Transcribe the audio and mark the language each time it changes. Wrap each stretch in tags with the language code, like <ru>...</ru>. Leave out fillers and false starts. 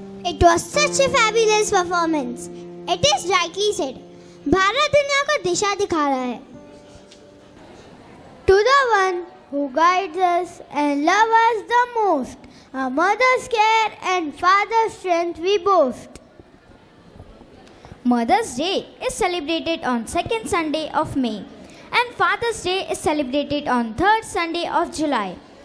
<en>It was such a fabulous performance. It is rightly said.</en> <hi>Bharat दुनिया को दिशा दिखा रहा है।</hi> <en>To the one who guides us and loves us the most, a mother's care and father's strength we boast. Mother's Day is celebrated on 2nd Sunday of May and Father's Day is celebrated on 3rd Sunday of July.</en>